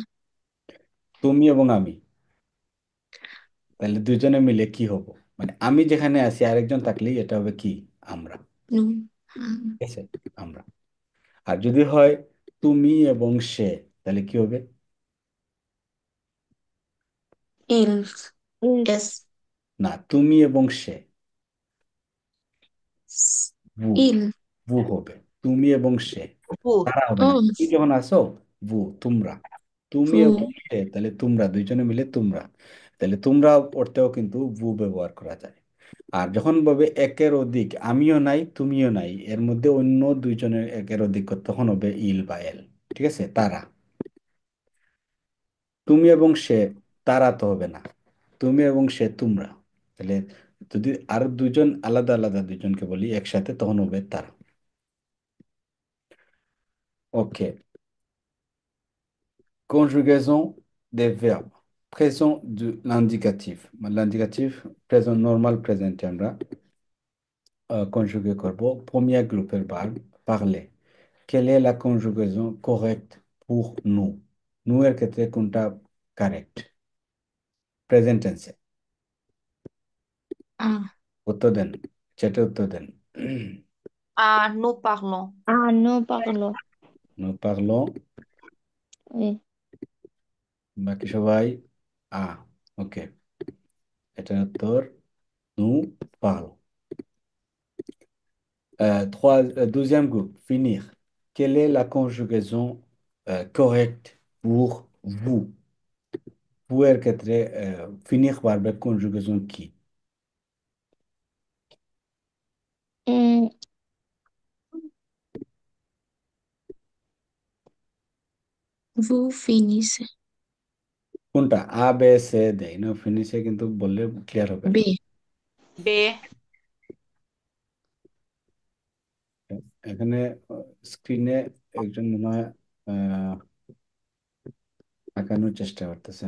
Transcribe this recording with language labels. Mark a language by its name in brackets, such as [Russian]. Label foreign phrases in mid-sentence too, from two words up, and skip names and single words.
[Bangla] তুমি এবং আমি, তাহলে দুজনে মিলে কি হব? মানে আমি যেখানে আছি আরেকজন থাকলেই এটা হবে কি? আমরা। [French] nous, [Bangla] ঠিক আছে, আমরা। আর যদি হয় তুমি এবং সে, তাহলে কি হবে? [French] ils, ils, S, [Bangla] না, তুমি এবং সে, ভু, [French] il, [Bangla] ভু হবে। তুমি এবং সে, [French] vous, [Bangla] তারা হবে না। oh, তুমি যখন আসো, ভু, তোমরা। তুমি এবং [French] vous, [Bangla] সে, তাহলে তোমরা, দুইজনে মিলে তোমরা। তাহলে তোমরা পড়তেও কিন্তু ভু ব্যবহার করা যায়। আর যখন বলবে একের অধিক, আমিও নাই তুমিও নাই, এর মধ্যে অন্য দুইজনের একের অধিক, তখন হবে ইল বা এল। ঠিক আছে, তারা। তুমি এবং সে, তারা তো হবে না। তুমি এবং সে তোমরা, তাহলে যদি আর দুজন আলাদা আলাদা দুইজনকে বলি একসাথে, তখন হবে তারা। ওকে, [French] conjugaison des verbes. Présent de l'indicatif। L'indicatif, présent normal, présent আমরা conjuguer করব। Premier groupe verbe, parler. Quelle est la conjugaison correcte pour nous? [Bangla] Nous এর ক্ষেত্রে কোনটা কারেক্ট? প্রেজেন্ট টেন্সে। ah, উত্তর দেন, চ্যাটে উত্তর দেন। [French] ah, nous parlons. Ah, nous parlons. Nous parlons, Oui. [Bangla] বাকি সবাই আ। ওকে, এটার উত্তর [French] nous parlons। Deuxième groupe, finir. Quelle est la conjugaison correcte pour vous? [Bangla] Vous এর ক্ষেত্রে finir ভার্বের conjugaison কি? Hum, [French] vous finissez, [Bangla] কোনটা? [French] a b c [Bangla] দেয় না, ফিনিশে কিন্তু বললে ক্লিয়ার হবে না। B, B, এখানে স্ক্রিনে একজন মনে হয় আহ, আঁকানোর চেষ্টা করতেছেন।